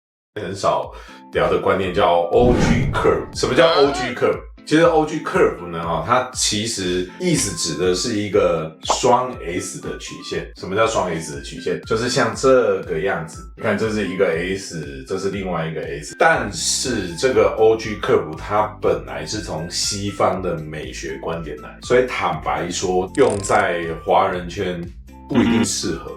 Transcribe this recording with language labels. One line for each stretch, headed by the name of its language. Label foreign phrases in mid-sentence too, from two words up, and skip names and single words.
Chinese: 很少聊的觀念叫
English: OG curve。
Chinese: 什麼叫
English: OG curve？
Chinese: 其實
English: OG curve
Chinese: 呢，它其實意思指的是一個雙 S 的曲線。什麼叫雙 S 的曲線？就是像這個樣子，你看這是一個 S， 這是另外一個 S。但是這個
English: OG curve
Chinese: 它本來是從西方的美學觀點來，所以坦白說，用在華人圈不一定適合。